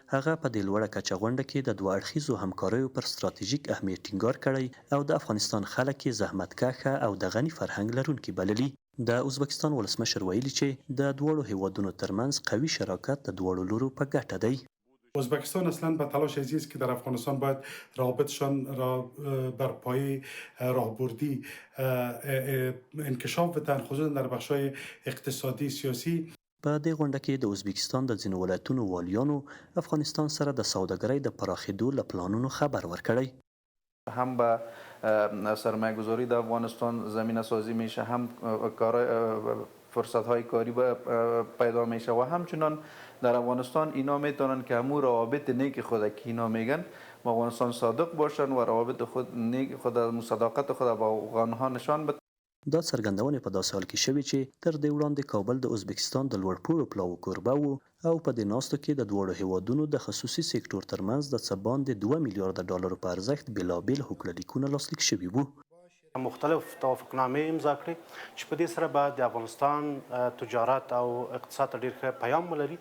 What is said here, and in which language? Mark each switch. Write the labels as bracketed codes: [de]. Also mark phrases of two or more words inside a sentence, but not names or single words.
[ps] هغه په دې لوړه کچه غونډه کې د دوه اړخیزو همکاریو پر ستراتیژیک اهمیت ټینګار کړی او د افغانستان خلک یې زحمتکښه او د غني فرهنګ لرونکي بللي. د ازبکستان ولسمشر ویلي چې د دواړو هیوادونو ترمنځ قوي شراکت د دواړو لورو په ګټه دی. [fa] ازبکستان اصلا به تلاش عزیز است که در افغانستان باید روابطشان را بر پایه راهبردی انکشاف بدن، خصوصا در بخش‌های اقتصادی سیاسی. [ps] په دې غونډه کې د ازبکستان د ځینو ولایتونو والیانو افغانستان سره د سوداګرۍ د پراخېدو له پلانونو خبر ورکړی. [fa] هم به سرمایه گذاری در افغانستان زمینه سازی میشه، هم فرصت‌های کاری پیدا میشه و همچنان در افغانستان اینا میتونن که همون روابط نیک خود که اینا میگن با افغانستان صادق باشن و روابط خود نیک خود صداقت خود با افغانها نشان بدن. [ps] دا څرګندونې په داسې حال کې شوې چې تر دې وړاندې کابل د ازبکستان د لوړپوړو پلاوو کوربه و او په دې ناستو کې د دواړو هیوادونو د خصوصي سکتور ترمنځ د څه باندې 2 میلیارده ډالرو په ارزښت بېلابېل هوکړه لیکونه لاسلیک شوي وو. مختلف توافقنامې امضا کړې چې په دې سره به د افغانستان تجارت او اقتصاد ته ډېر ښه پیام ولري.